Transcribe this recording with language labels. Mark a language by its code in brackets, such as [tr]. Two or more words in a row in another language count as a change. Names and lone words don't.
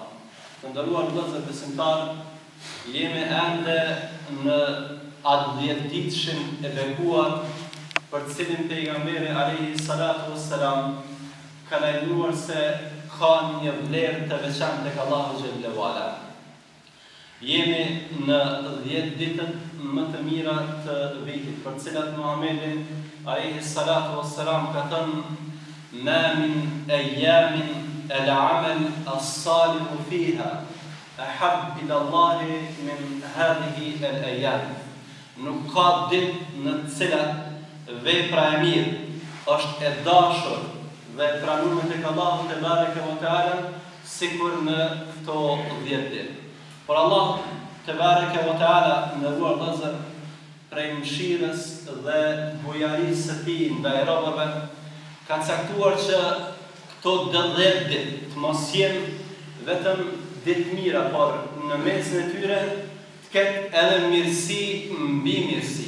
[sq] Të nderuar vëllezër besimtar, jemi ende në atë 10 ditëshin e bekuar për cilin pejgamberi [ar] عليه الصلاة والسلام [sq] ka lajmëruar se ka një vlerë të veçantë tek Allahu [ar] جل وعلا. [sq] Jemi në 10 ditët më të mira të vitit, për cilat Muhammedi [ar] عليه الصلاة والسلام [sq] ka thënë: [ar] "ما من أيام العمل الصالح فيها أحب إلى الله من هذه الأيام." [sq] Nuk ka ditë në të cilat vepra e mirë është e dashur dhe e pranuar tek Allahu [ar] تبارك وتعالى [sq] sikur në këto 10 ditë. Por Allah [ar] تبارك وتعالى [sq] ndëruar vëllezër, prej mëshirës dhe bujarisë së Tij ndaj robërve, ka caktuar që këto 10 ditë të mos jenë vetëm ditë mira, por në mesin e tyre të ketë edhe mirësi mbi mirësi.